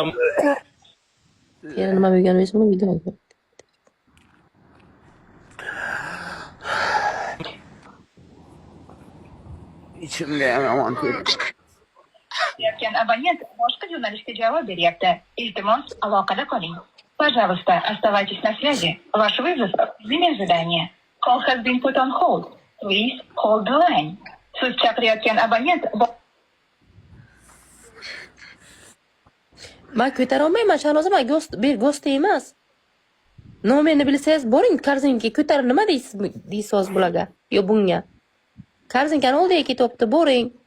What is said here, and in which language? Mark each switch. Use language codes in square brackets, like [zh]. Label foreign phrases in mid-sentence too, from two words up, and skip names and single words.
[uz] Yana nima bo'lganini esimga video. İçimde ham yomon tuyuldi. Chaqirayotgan abonent boshqa yo'nalishga javob beryapti. Iltimos, aloqada qoling. [ru] Пожалуйста, оставайтесь на связи. Ваш вызов в режиме ожидания. [en] Call has been put on hold. Please hold the line. [uz] Siz chaqirayotgan abonent Men ko'tara olmayman, Shahnoza, men ghost emas. Nomerni bilsangiz boring Karzinkaga ko'tarib nima deysiz bularga? Yo bunga. Karzinkani oldiga ketyapti, boring.